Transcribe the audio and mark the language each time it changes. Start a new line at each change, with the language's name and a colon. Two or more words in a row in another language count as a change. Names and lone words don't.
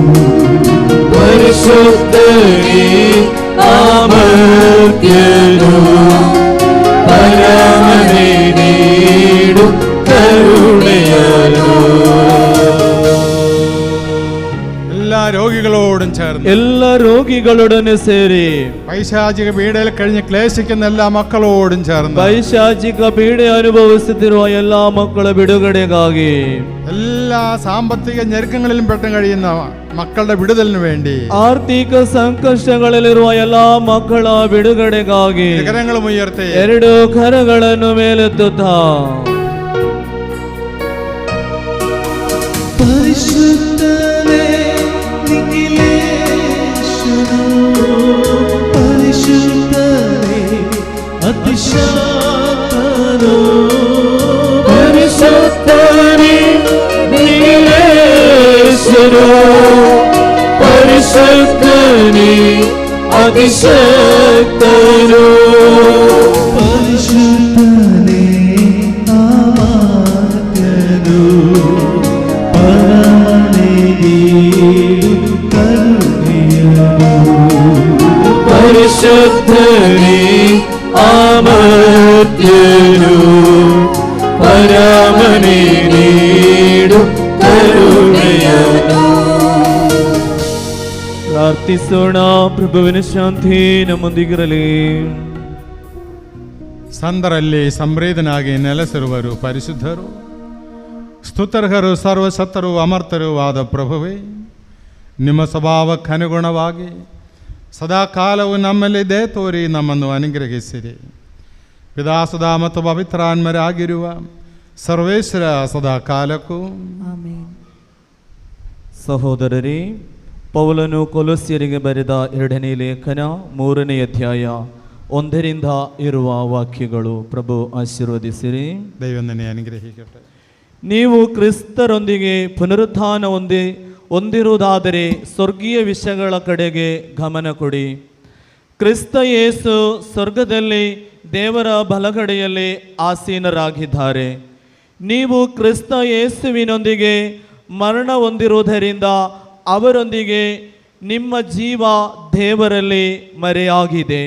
Malayalam: പരിശുദ്ധനേ അമർത്യനോ, പരമനേ നീಡು കരുണയല്ലോ. എല്ലാ രോഗികളോടും ചേർന്ന്
Kannada: ಎಲ್ಲ ರೋಗಿಗಳೊಡನೆ ಸೇರಿ
Malayalam: പൈശാചിക പീഡയിൽ കഴിഞ്ഞ് ക്ലേശിക്കുന്ന എല്ലാ മക്കളോടും ചേർന്ന്
Kannada: ಪೈಶಾಚಿಕ ಪೀಡೆ ಅನುಭವಿಸುತ್ತಿರುವ ಎಲ್ಲಾ ಮಕ್ಕಳ ಬಿಡುಗಡೆಗಾಗಿ
Malayalam: എല്ലാ സാമ്പത്തിക ഞെരുക്കങ്ങളിലും പെട്ട് കഴിയുന്ന മക്കളുടെ വിടുതലിന് വേണ്ടി
Kannada: ಆರ್ಥಿಕ ಸಂಕಷ್ಟಗಳಲ್ಲಿರುವ ಎಲ್ಲಾ ಮಕ್ಕಳ ಬಿಡುಗಡೆಗಾಗಿ
Malayalam: കരങ്ങളും ഉയർത്തി
Kannada: ಎರಡು ಕರಗಳನ್ನು ಮೇಲೆತ್ತುತ್ತಾ ಪರಿಶುದ್ಧನೇ ನಿಖಿಲೇಶನೋ, ಪರಿಶುದ್ಧನೇ ಅತಿಶಕ್ತನೋ.
Malayalam: പരിശുദ്ധനേ നിഖിലേശനോ, പരിശുദ്ധനേ അതിശക്തനോ. പരിശുദ്ധനേ അമാത്യനോ, പരമനേ നീಡು കരുണೆಯನು. പരിശുദ്ധനേ അമർത്യനോ, പരമനേ നീಡು കരുണയല്ലോ.
Kannada: ಪ್ರಾರ್ಥಿಸೋಣ. ಪ್ರಭುವಿನ ಶಾಂತಿ ನಮ್ಮೊಂದಿಗಿರಲಿ. ಸಂತರಲ್ಲಿ ಸಂಪ್ರೀತನಾಗಿ ನೆಲೆಸಿರುವರು ಪರಿಶುದ್ಧರು, ಸ್ತುತರ್ಹರು, ಸರ್ವಸತ್ತರು, ಅಮರ್ತರು ಆದ ಪ್ರಭುವೇ, ನಿಮ್ಮ ಸ್ವಭಾವಕ್ಕನುಗುಣವಾಗಿ ಸದಾಕಾಲವು ನಮ್ಮಲ್ಲಿ ದಯ ತೋರಿ ನಮ್ಮನ್ನು ಅನುಗ್ರಹಿಸಿರಿ. ಪಿದಾಸುಧ ಮತ್ತು ಪವಿತ್ರಾನ್ಮರಾಗಿರುವ ಸರ್ವೇಶ್ವರ ಸದಾಕಾಲಕ್ಕೂ ಆಮೆನ್. ಸಹೋದರರೇ, ಪೌಲನು ಕೊಲೊಸ್ಯರಿಗೆ ಬರೆದ 2ನೇ ಲೇಖನ 3ನೇ ಅಧ್ಯಾಯ 1ರಿಂದ ಇರುವ ವಾಕ್ಯಗಳು. ಪ್ರಭು ಆಶೀರ್ವದಿಸಿರಿ.
Malayalam: ദൈവം തന്നെ അനുഗ്രഹിക്കട്ടെ.
Kannada: ನೀವು ಕ್ರಿಸ್ತರೊಂದಿಗೆ ಪುನರುತ್ಥಾನ ಹೊಂದಿರುವುದಾದರೆ ಸ್ವರ್ಗೀಯ ವಿಷಯಗಳ ಕಡೆಗೆ ಗಮನ ಕೊಡಿ. ಕ್ರಿಸ್ತ ಯೇಸು ಸ್ವರ್ಗದಲ್ಲಿ ದೇವರ ಬಲಗಡೆಯಲ್ಲಿ ಆಸೀನರಾಗಿದ್ದಾರೆ. ನೀವು ಕ್ರಿಸ್ತ ಯೇಸುವಿನೊಂದಿಗೆ ಮರಣ ಹೊಂದಿರುವುದರಿಂದ ಅವರೊಂದಿಗೆ ನಿಮ್ಮ ಜೀವ ದೇವರಲ್ಲಿ ಮರೆಯಾಗಿದೆ.